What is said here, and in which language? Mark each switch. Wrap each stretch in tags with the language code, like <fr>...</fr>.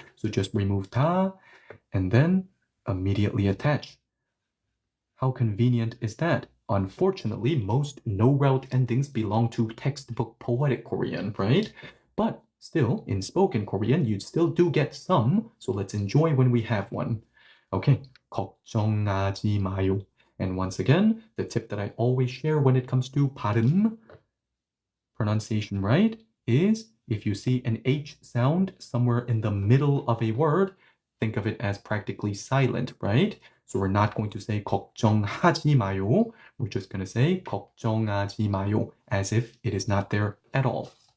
<en>So just remove ta and then immediately attach. How convenient is that? Unfortunately, most no-route endings belong to textbook poetic Korean, right? But still, in spoken Korean, you still do get some, so let's enjoy when we have one.</en> <ko>Okay, 걱정하지 마요.</ko> <en>And once again, the tip that I always share when it comes to 발음, pronunciation, right, is if you see an H sound somewhere in the middle of a word, think of it as practically silent, right? So we're not going to say</en> <ko>걱정하지 마요.</ko> <en>We're just going to say 걱정하지 마요, as if it is not there at all.</en>